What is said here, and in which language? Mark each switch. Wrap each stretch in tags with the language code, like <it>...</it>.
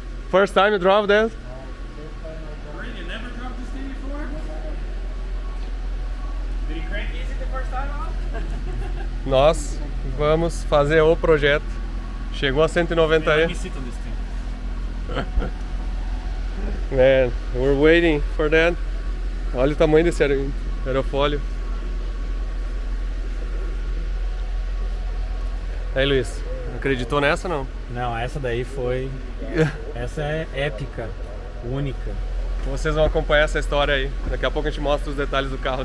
<en>First time you drove that? You never drove this thing before? Did he crank easy the first time out?</en> <pt>Nós vamos fazer o projeto. Chegou a 190e.</pt> <en>Let me sit on this thing. Man, we're waiting for that.</en> <pt>Olha o tamanho desse aerofólio. Aí, Luiz, acreditou nessa ou não? Não, essa daí foi... Essa é épica, única. Vocês vão acompanhar essa história aí. Daqui a pouco a gente mostra os detalhes do carro.</pt>